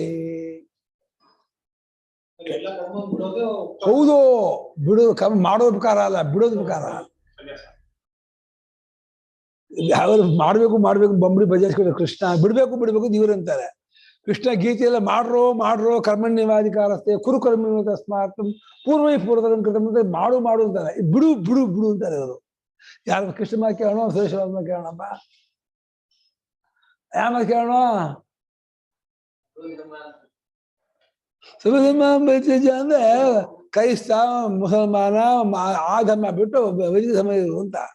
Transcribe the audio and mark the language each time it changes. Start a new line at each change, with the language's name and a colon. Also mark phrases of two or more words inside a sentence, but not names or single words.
Kannada: ಎಲ್ಲ ಕರ್ಮ ಬಿಡೋದು ಹೌದು, ಬಿಡೋದು ಕರ್ಮ ಮಾಡೋದು ಉಪಕಾರ ಅಲ್ಲ, ಬಿಡೋದು ಉಪಕಾರ. ಸನ್ಯಾಸ. ಯಾವ್ದು ಮಾಡ್ಬೇಕು ಮಾಡ್ಬೇಕು ಬಂಬಡಿ ಬಜಾಯಿಸ್ಕೊಂಡು ಕೃಷ್ಣ ಬಿಡ್ಬೇಕು ಬಿಡ್ಬೇಕು ದೇವ್ರು ಅಂತಾರೆ. ಕೃಷ್ಣ ಗೀತೆಯೆಲ್ಲ ಮಾಡ್ರೋ
Sanskrit: ಕರ್ಮಣ್ಯವಾಧಿಕಾರಸ್ತೆ ಕುರು ಕರ್ಮ ತಸ್ಮಾತ್ ಪೂರ್ವೈ
Kannada: ಪೂರ್ವದ ಕೃತ ಮಾಡು ಅಂತಾರೆ. ಬಿಡು ಬಿಡು ಬಿಡು ಅಂತಾರೆ ಅವರು. ಯಾರು ಕೃಷ್ಣ ಮಾತು ಕೇಳೋಣ, ಸುರೇಶ್ವರ ಮಾತು ಕೇಳೋಣಪ್ಪ, ಯಾವ ಮಾತು ಕೇಳೋಣ? ಅಂದ್ರೆ ಕ್ರೈಸ್ತ ಮುಸಲ್ಮಾನ ಆ ಧರ್ಮ ಬಿಟ್ಟು ವೈದಿಕ ಧರ್ಮ ಇರು ಅಂತ.